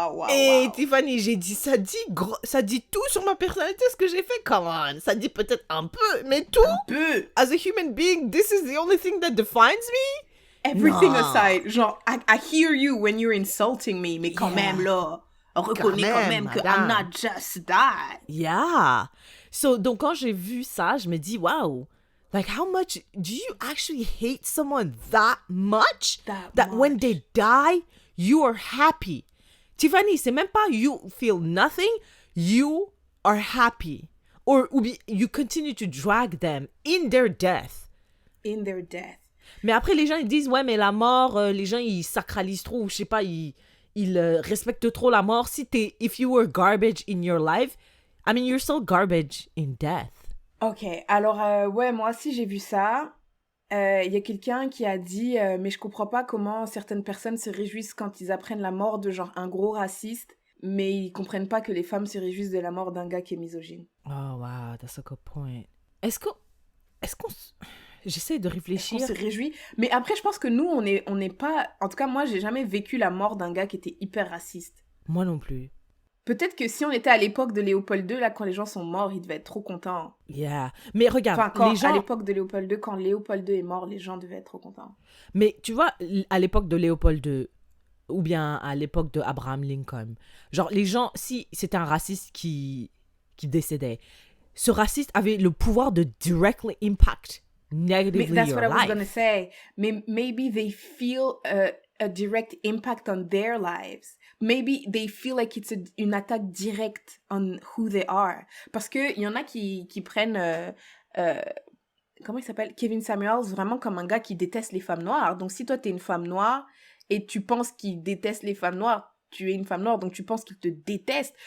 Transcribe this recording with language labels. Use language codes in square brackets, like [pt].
[fr] Et Tiffany, j'ai dit, ça dit tout sur ma personnalité, ce que j'ai fait. [en] Come on, [fr] ça dit peut-être un peu, mais tout. Un peu. [en] As a human being, this is the only thing that defines me. Everything aside, genre, I hear you when you're insulting me, [fr] mais quand même, là, reconnais quand même que [en] I'm not just that. Yeah. So, [fr] donc, quand j'ai vu ça, je me dis, [en] wow, like, how much do you actually hate someone that much? That when they die, you are happy. Tiffany, [fr] c'est même pas [en] you feel nothing, you are happy. Or you continue to drag them in their death. In their death. [fr] Mais après, les gens, ils disent, ouais, mais la mort, les gens, ils sacralisent trop, ou je sais pas, ils respectent trop la mort. [en] If you were garbage in your life, I mean, you're still garbage in death. [fr] Ok, alors, ouais, moi aussi, j'ai vu ça. Il y a quelqu'un qui a dit mais je comprends pas comment certaines personnes se réjouissent quand ils apprennent la mort de genre un gros raciste, mais ils comprennent pas que les femmes se réjouissent de la mort d'un gars qui est misogyne. [en] Oh wow, that's a good point. [fr] Est-ce qu'on j'essaie de réfléchir. Est-ce qu'on se réjouit? Mais après je pense que nous on n'est pas, en tout cas moi j'ai jamais vécu la mort d'un gars qui était hyper raciste. Moi non plus. Peut-être que si on était à l'époque de Léopold II, là, quand les gens sont morts, ils devaient être trop contents. Yeah. Mais regarde, enfin, les gens... à l'époque de Léopold II, quand Léopold II est mort, les gens devaient être trop contents. Mais tu vois, à l'époque de Léopold II, ou bien à l'époque de Abraham Lincoln, genre les gens, si c'était un raciste qui décédait, ce raciste avait le pouvoir de [en] directly impact negatively your life. That's what I was going to say. Maybe they feel a direct impact on their lives. Maybe they feel like it's [fr] une attaque directe [en] on who they are. [fr] Parce qu'il y en a qui prennent... comment il s'appelle? Kevin Samuels, vraiment comme un gars qui déteste les femmes noires. Donc si toi, t'es une femme noire et tu penses qu'il déteste les femmes noires, tu es une femme noire, donc tu penses qu'il te déteste.